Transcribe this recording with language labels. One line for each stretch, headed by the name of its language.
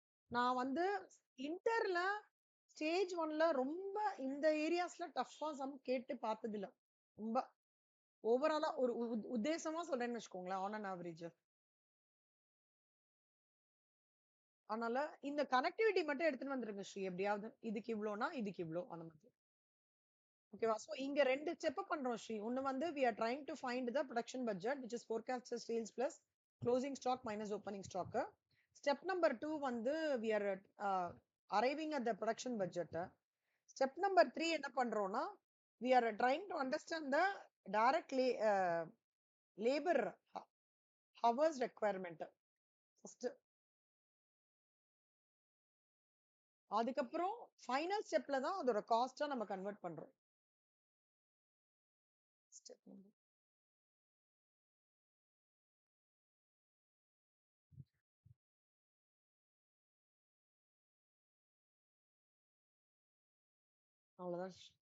Tamil: நான் வந்து இன்டர்ல ஸ்டேஜ் 1ல ரொம்ப இந்த ஏரியாஸ்ல டஃப்பா சம் கேட்டு பார்த்ததில்ல. ரொம்ப ஓவராலா ஒரு உத்தேசமா சொல்றேன்னு வச்சுக்கோங்களேன், ஆன் அன் ஆவரேஜ். அதனால இந்த கனெக்டிவிட்டி மட்டும் எடுத்துட்டு வந்துருங்க ஸ்ரீ எப்படியாவது. இதுக்கு இவ்ளோனா, இதுக்கு இவ்ளோ அந்த மாதிரி. ஓகேவா? சோ இங்க 2 ஸ்டெப் பண்றோம் ஸ்ரீ. ஒண்ணு வந்து
English: we are trying to find the production budget which is forecasted sales plus closing stock minus opening stock. Step number 2
Tamil: வந்து
English: we are arriving at the production budget. Step number 3
Tamil: என்ன பண்றோம்னா
English: we are trying to understand the direct labor hours requirement.
Tamil: First அதுக்கப்புறம் final ஸ்டெப்ல தான் அதோட காஸ்டா நம்ம convert பண்றோம். Step அவ்வளவுதான்.